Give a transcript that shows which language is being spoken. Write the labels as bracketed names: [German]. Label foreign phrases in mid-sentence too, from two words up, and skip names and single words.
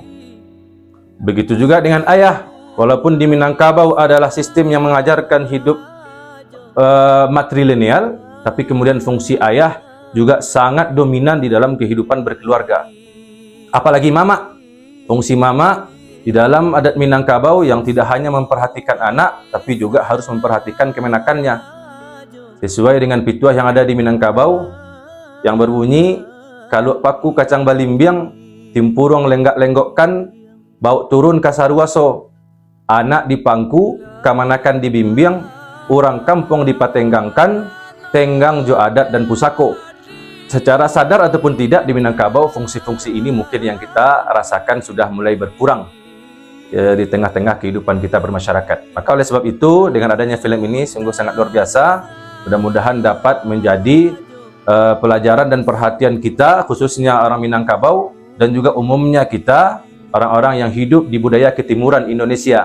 [Indonesian] Begitu juga dengan ayah. Walaupun di Minangkabau adalah sistem yang mengajarkan hidup matrilineal, tapi kemudian fungsi ayah juga sangat dominan di dalam kehidupan berkeluarga. Apalagi mama. Fungsi mama di dalam adat Minangkabau yang tidak hanya memperhatikan anak, tapi juga harus memperhatikan kemenakannya. Sesuai dengan pituah yang ada di Minangkabau, yang berbunyi, [Minangkabau] kalau paku kacang balimbiang, timpurung lenggak-lenggokkan, bau turun kasaruaso, anak di pangku, kamanakan dibimbing, orang kampung dipatenggangkan, tenggang jo adat dan pusako. [Indonesian] Secara sadar ataupun tidak di Minangkabau, fungsi-fungsi ini mungkin yang kita rasakan sudah mulai berkurang di tengah-tengah kehidupan kita bermasyarakat. Maka oleh sebab itu, dengan adanya film ini sungguh sangat luar biasa. Mudah-mudahan dapat menjadi pelajaran dan perhatian kita, khususnya orang Minangkabau dan juga umumnya kita, orang-orang yang hidup di budaya ketimuran Indonesia.